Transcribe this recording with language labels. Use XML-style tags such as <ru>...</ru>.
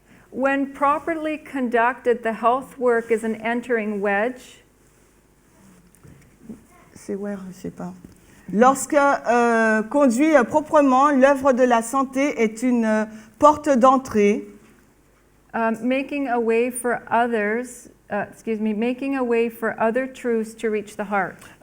<en>When properly conducted, the health work is an entering wedge.</en> <fr>C'est where, je sais pas. Lorsque conduit proprement, l'œuvre de la santé est une porte d'entrée,</fr> <en>Making a way for others, making a way for other truths to reach the heart.</en>